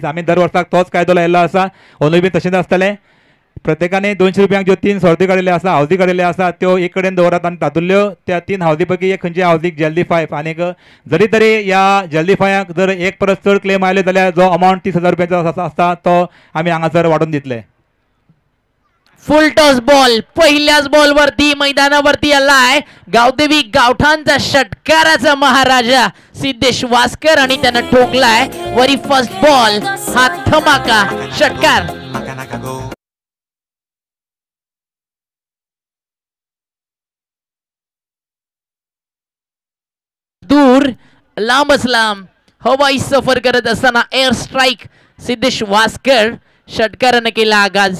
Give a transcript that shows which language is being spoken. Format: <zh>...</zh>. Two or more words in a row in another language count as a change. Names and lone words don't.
<kok>आमी दर वर्साक तोच कायदो लायिल्लो आसा, अंदूय बी तशेंच आसतलें. प्रत्येकाने 200 रुपयांक ज्यो तीन सर्ती काडिल्ल्यो आसा हावजी काडिल्ल्यो आसा त्यो एक कडेन दवरात आनी तातूंतल्यो त्या तीन हावजी पैकी एक खंयची हावजीक जल्डिफाय. आनीक जरी तरी ह्या जल्डिफायाक जर एक परस चड क्लेम आयले जाल्यार जो अमावंट 30,000 रुपयांचो आसता तो आमी हांगासर वाडून दितले.</kok> <mr>फुल टॉस बॉल पहिल्याच बॉलवरती मैदानावरती आलाय गावदेवी गावठाणचा षटकाराचा महाराजा सिद्धेश वास्कर आणि त्यानं ठोकलाय</mr> <en>very first ball</en> <mr>हा धमाका षटकार. दूर लांबच लांब हवाई सफर करत असताना</mr> <en>air strike</en> <mr>सिद्धेश वास्कर षटकारानं केला आगाज.</mr>